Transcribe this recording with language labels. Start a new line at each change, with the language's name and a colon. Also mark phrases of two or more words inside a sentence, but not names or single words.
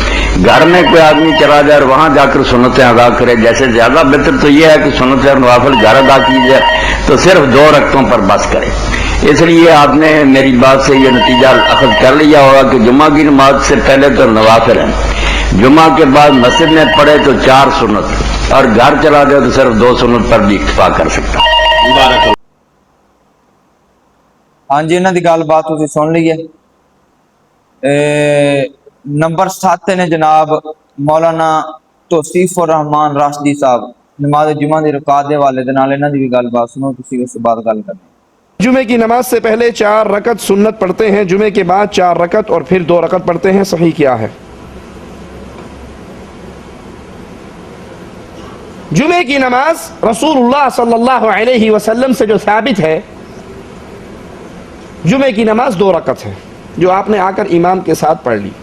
Urdu: گھر میں کوئی آدمی چلا جائے اور وہاں جا کر سنتیں ادا کرے، جیسے زیادہ بہتر تو یہ ہے کہ سنتیں نوافل گھر ادا کی جائے، تو صرف 2 رکعتوں پر بس کرے. اس لیے آپ نے میری بات سے یہ نتیجہ اخذ کر لیا ہوگا کہ جمعہ کی نماز سے پہلے تو نوافل ہے، جمعہ کے بعد مسجد میں پڑھے تو 4 سنت، اور گھر چلا جائے تو صرف 2 سنت پر بھی اکتفا کر سکتا ہے.
Punjabi: ہاں جی انہاں دی گل بات تسی سن لی ہے. نمبر 7 نے جناب مولانا توصیف الرحمان راشدی صاحب نماز جمعہ دی رکعت دے حوالے دے نال انہاں دی بھی گل بات سنو تسی اس بعد گل کریں.
Urdu: جمعے کی نماز سے پہلے 4 رکعت سنت پڑھتے ہیں، جمعے کے بعد 4 رکعت اور پھر 2 رکعت پڑھتے ہیں، صحیح کیا ہے؟ جمعے کی نماز رسول اللہ صلی اللہ علیہ وسلم سے جو ثابت ہے، جمعے کی نماز 2 رکعت ہے جو آپ نے آ کر امام کے ساتھ پڑھ لی.